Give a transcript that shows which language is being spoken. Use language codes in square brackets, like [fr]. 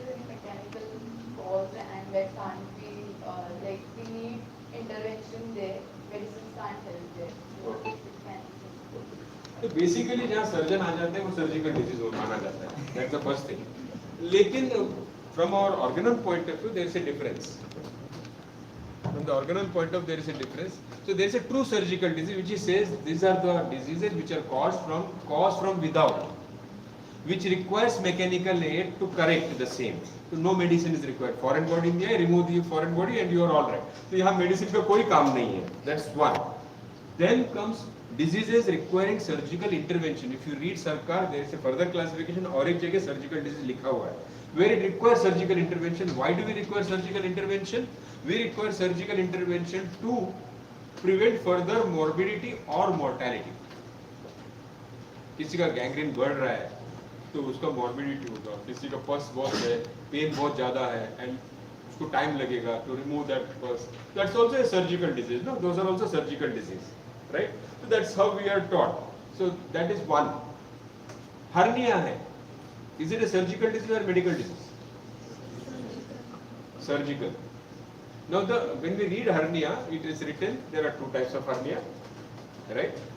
[en] Mechanical cause and that can't be like we need intervention there. Medicine can't help there. So Okay. it can. [hi] तो basically जहाँ surgeon आ जाते हैं वो surgical disease माना जाता है. [en] That's the first thing. [hi] लेकिन [en] From our organal point of view there is a difference. From the organal point of view, there is a difference. So there is a true surgical disease which says these are the diseases which are caused from without, which requires mechanical aid to correct the same. So no medicine is required. Foreign body में remove the foreign body and you are all right. [hi] तो यहाँ medicine का कोई काम नहीं है. [en] That's one. Then comes diseases requiring surgical intervention. If you read Sarkar, there is a further classification. [hi] और एक जगह surgical disease लिखा हुआ है. [en] Where it requires surgical intervention. Why do we require surgical intervention? We require surgical intervention to prevent further morbidity or mortality. [hi] किसी का gangrene बढ़ रहा है तो उसका morbidity होगा. किसी का पस बहुत है, पेन बहुत ज़्यादा है and उसको टाइम लगेगा [en] to remove that pus. That's also a surgical disease. No, those are also surgical disease, right? So that's how we are taught. So that is one. Hernia है. Is it a surgical disease or medical disease? Surgical. Now when we read hernia, it is written there are 2 types of hernia, right?